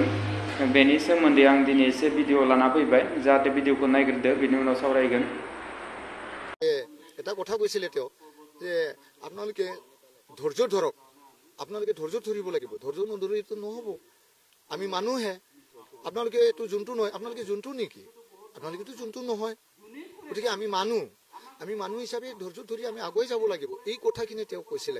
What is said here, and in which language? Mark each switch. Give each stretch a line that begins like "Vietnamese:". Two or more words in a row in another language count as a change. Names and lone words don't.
Bodo: बेनि सोमोन्दै आं दिनै एसे भिडिअ लाना फैबाय, जाहाथे भिडिअखौ नायग्रोदो, बेनि उनाव सावरायगोन।
Assamese: এটা কথা কৈছিলে তেওঁ যে আপোনালোকে ধৈৰ্য ধৰক, আপোনালোকে ধৈৰ্য ধৰিব লাগিব, ধৈৰ্য নধৰিটো নহ'ব, আমি মানুহে। আপোনালোকে এইটো যোনটো নহয়, আপোনালোকে যোনটো নেকি? আপোনালোকেতো যোনটো নহয়। গতিকে আমি মানুহ হিচাপে ধৈৰ্য ধৰি আমি আগুৱাই যাব লাগিব, এই কথাখিনি তেওঁ কৈছিলে।